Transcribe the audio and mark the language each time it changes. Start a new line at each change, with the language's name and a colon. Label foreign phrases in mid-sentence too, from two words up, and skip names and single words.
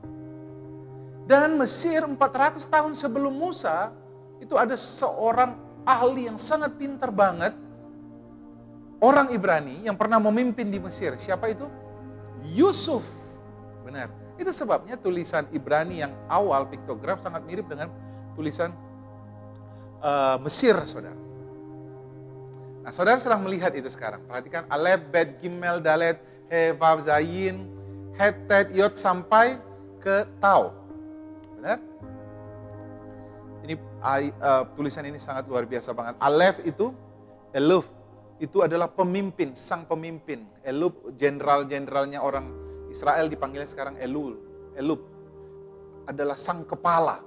Indonesian: Dan Mesir 400 tahun sebelum Musa, itu ada seorang ahli yang sangat pintar banget, orang Ibrani yang pernah memimpin di Mesir. Siapa itu? Yusuf. Benar. Itu sebabnya tulisan Ibrani yang awal, piktograf, sangat mirip dengan tulisan Mesir, saudara. Nah, saudara sedang melihat itu sekarang. Perhatikan,
Hebrew: אלף, בית, גימל, דלת, הא, וו, זין, חית, טית, יוד,
Indonesian: sampai ke Tau. Benar? Ini tulisan ini sangat luar biasa banget. Alef itu, Eluf, itu adalah pemimpin, sang pemimpin. Eluf, jenderal-jenderalnya orang Israel dipanggilnya sekarang Eluf adalah sang kepala.